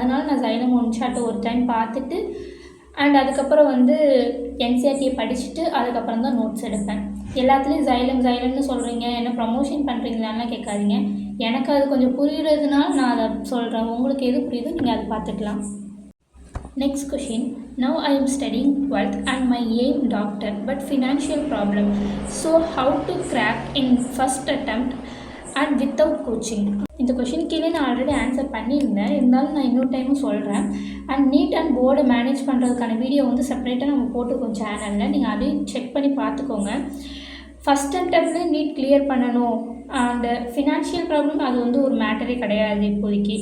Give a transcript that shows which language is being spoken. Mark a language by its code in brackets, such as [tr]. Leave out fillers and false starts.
[ta] அதனால் நான் xylem one shot ஒரு டைம் பார்த்துட்டு அண்ட் அதுக்கப்புறம் வந்து என்சிஆர்டியை படிச்சுட்டு அதுக்கப்புறம் தான் நோட்ஸ் எடுப்பேன். எல்லாத்துலேயும் ஜைலம்னு சொல்கிறீங்க, என்ன ப்ரமோஷன் பண்ணுறீங்களான்லாம் கேட்காதீங்க. எனக்கு அது கொஞ்சம் புரிகிறதுனால நான் அதை சொல்கிறேன். உங்களுக்கு எது புரியுதோ நீங்கள் அதை பார்த்துக்கலாம். [en] Next question. Now I am studying 12th and my aim doctor but financial problem. So how to crack in first attempt and without coaching? [ta] இந்த கொஷின் கீழே நான் ஆல்ரெடி ஆன்சர் பண்ணியிருந்தேன். இருந்தாலும் நான் இன்னொரு டைமும் சொல்கிறேன். அண்ட் நீட் அண்ட் போர்டை மேனேஜ் பண்ணுறதுக்கான வீடியோ வந்து செப்பரேட்டாக நம்ம போட்டுக்கோம் சேனலில். நீங்கள் அதையும் செக் பண்ணி பார்த்துக்கோங்க. ஃபஸ்ட் அட்டம்ப்ட்லேயே நீட் கிளியர் பண்ணணும். அண்ட் ஃபினான்ஷியல் ப்ராப்ளம் அது வந்து ஒரு மேட்டரே கிடையாது இப்போதைக்கு.